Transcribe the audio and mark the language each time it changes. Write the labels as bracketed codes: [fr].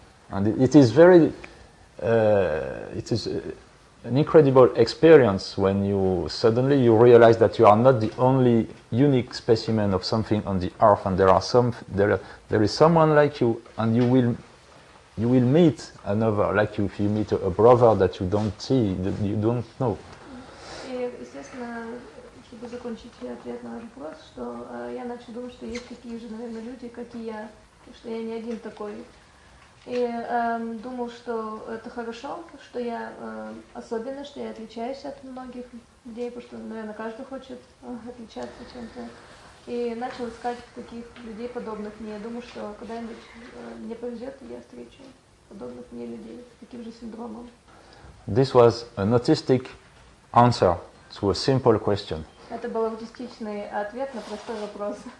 [en] And it is very, it is an incredible experience when you suddenly you realize that you are not the only unique specimen of something on the earth, and there is someone like you, and you will meet another like you. If you meet a brother that you don't see, that you don't know. [ru] И, естественно, чтобы закончить ответ на ваш вопрос, что я начал думать, что есть такие же, наверное, люди, как и я, что я не один такой. И думал, что это хорошо, что я особенный, что я отличаюсь от многих людей, потому что, наверное, каждый хочет отличаться чем-то. И начал искать таких людей, подобных мне. Я думаю, что когда-нибудь мне повезет, и я встречу подобных мне людей с таким же синдромом. [en] This was an autistic answer to a simple question. [ru] Это был аутистичный ответ на простой вопрос.